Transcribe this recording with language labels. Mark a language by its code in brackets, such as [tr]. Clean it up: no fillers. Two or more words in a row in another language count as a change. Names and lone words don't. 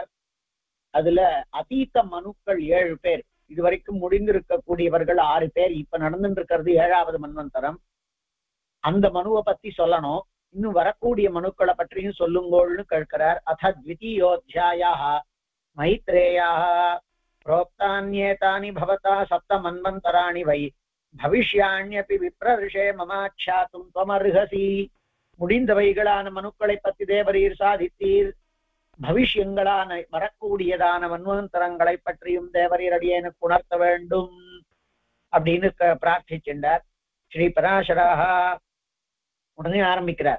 [ta] அதுல அதீத மனுக்கள் 7 பேர், இதுவரைக்கும் முடிந்திருக்கக்கூடியவர்கள் 6 பேர். இப்ப நடந்துட்டு இருக்கிறது 7வது மன்வந்தரம். அந்த மனுவை பத்தி சொல்லணும். இன்னும் வரக்கூடிய மனுக்களை பற்றியும் சொல்லுங்கோள்னு கேட்கிறார். [sa] अथ द्वितीयोध्यायः मैत्रेयः प्रोक्तान्येतानि भवता सप्त मन्वन्तराणि वै भविष्याण्यपि विप्रऋषे ममाख्यातुं त्वमर्हसि. [ta] முடிந்தவைகளான மனுக்களை பத்தி தேவரீர் சாதித்தீர். பவிஷ்யங்களான வரக்கூடியதான மன்வந்தரங்களை பற்றியும் தேவரீர் அடியேனுக்கு உணர்த்த வேண்டும் அப்படின்னு பிரார்த்திச்சின்றார். ஸ்ரீ பராசராக உடனே ஆரம்பிக்கிறார்.